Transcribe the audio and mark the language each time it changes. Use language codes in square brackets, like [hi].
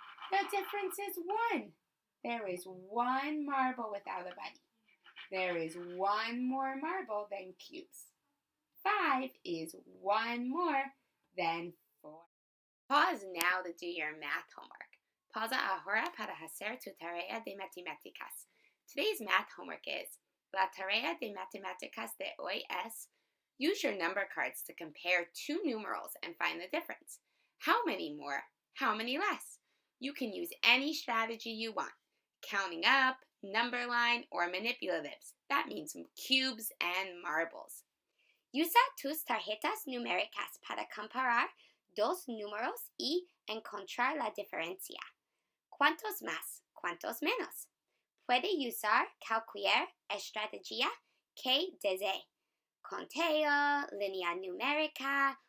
[en] The difference is 1. There is 1 marble without a buddy. There is one more marble than cubes. 5 is one more than 4. Pause now to do your math homework. [es] Pausa ahora para hacer tu tarea de matemáticas. [en] Today's math homework is, [es] la tarea de matemáticas de hoy es, [en] use your number cards to compare two numerals and find the difference. How many more? How many less? You can use any strategy you want. Counting up, number line, or manipulatives. That means cubes and marbles. [es] Usa tus tarjetas numéricas para comparar dos números y encontrar la diferencia. ¿Cuántos más? ¿Cuántos menos? Puede usar cualquier estrategia que desee. Conteo, línea numérica